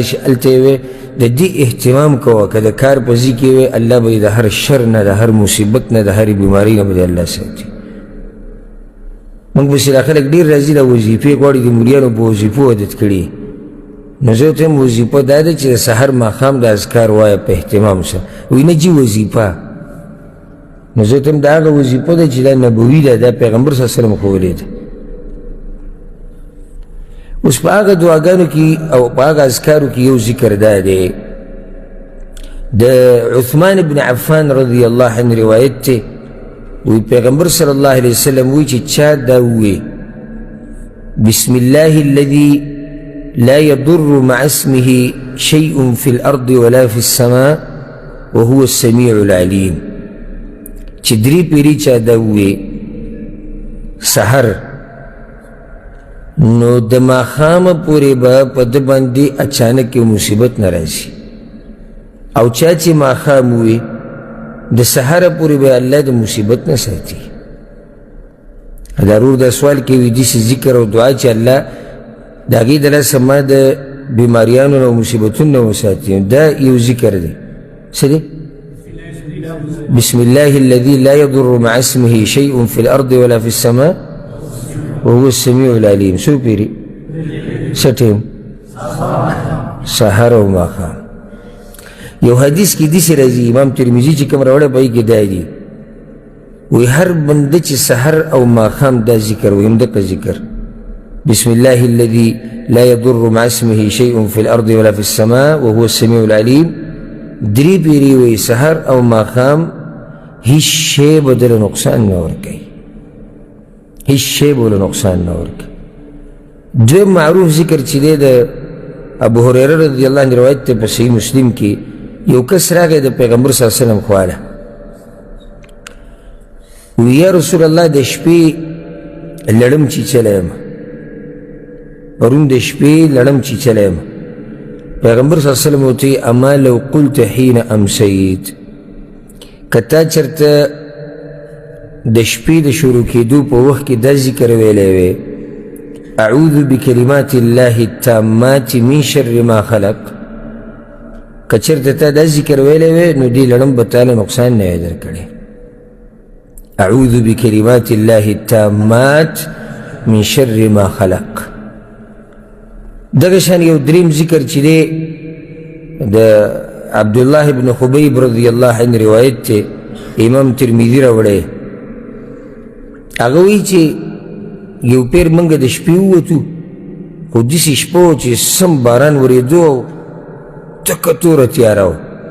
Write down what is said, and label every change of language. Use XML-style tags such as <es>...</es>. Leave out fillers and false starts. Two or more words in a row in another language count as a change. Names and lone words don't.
<ps>شي هلته یې وې د دې اهتمام کوه که د کار په ځای کې وې الله به د هر شر نه د هر مصیبت نه د هرې بیمارۍ نه به د الله ساتي موږ پسې دا خلک ډېر راځي دا وظیفې غواړي د مریانو په وظیفو عادت کړي نو زه ورته وایم وظیفه دا ده چې د سحر ماښام د اذکار وایه په اهتمام سره وایي نه جي وظیفه نو زه ورته وایم دا هغه وظیفه ده چې دا نبوي ده دا پیغمبر</ps> <ar>صلی الله علیه وسلم</ar> <ps>ښوولې ده اوس په هغه دعاګانو کې او په هغه اذکارو کې یو ذکر دا دی د عثمان بن عفان</ps> <ar>رضی الله عنه</ar> <ps>روایت دی وی پیغمبر</ps> <ar>صلی الله علیه وسلم</ar> <ps>وی چې چا دا ووی</ps> <ar>بسم الله الذي لا يضر مع اسمه شيء في الأرض ولا في السماء وهو السميع العليم</ar> <ps>چې درې پیرې چا دا ووی سحر نو د ماښامه پورې به په ده باندې اچانک یو مصیبت نه راځي او چا چې ماښام ووی د سحره پورې به الله د مصیبت نه ساتي ضرور دا سوال کوي داسې ذکر او دعا چې الله د هغې د لاسه ما د بیماریانو نه او مصیبتونو نه وساتي دا یو ذکر دی څه دی</ps> <ar>بسم الله الذي لا يضر مع اسمه شيء في الأرض ولا في السماء وهو السميع العليم</ar> <ps>څو پیرې څه ټیم سحر او ماښام یو حدیث کې داسې راځي امام ترمذي چې کوم راوړی په هغې کې دا دي وی هر بنده چې سحر او ماښام دا ذکر وي همدقه ذکر</ps> <ar>بسم الله الذي لا يضر مع اسمه شيء في الأرض ولا في السماء وهو السميع العليم</ar> <ps>درې پیرې وی سحر او ماښام هیڅ شی به دله نقصان نه ورکوي هیڅ شی به له نقصان نه ورکوي دویم معروف ذکر چې دی د ابو هریره</ps> <ar>رضی الله عنه</ar> <ps>روایت دی په صحیح مسلم کې یو کس راغی د پیغمبر</ps> <ar>صلی الله علیه وسلم</ar> <ps>خواله وی</ps> <ar>یا رسول الله</ar> <ps>د شپې لړم چیچلی یم پرون د شپې لړم چیچلی یم پیغمبر</ps> <ar>صلی الله علیه وسلم</ar> <ps>ورته</ps> <ar>اما لو قلت حین امسیت</ar> <ps>که تا چېرته د شپې د شروع کېدو په وخت کې دا ذکر ویلی وی</ps> <ar>اعوذ بکلمات الله التامات من شر ما خلق</ar> <ps>که چېرته تا دا ذکر ویلی وی نو دې لړم به تاله نقصان نه وی درکړی</ps> <ar>اعوذ بکلمات الله التامات من شر ما خلق</ar> <ps>دغه شان یو دریم ذکر چې دی د عبدالله بن خبیب</ps> <ar>رضی الله عنه</ar> <ps>روایت دی امام ترمذي راوړی هغه وایي چې یو پیر موږ د شپې ووتو خو داسې شپه وه چې سم باران ورېدو او تکه توره تیاره وه</ps>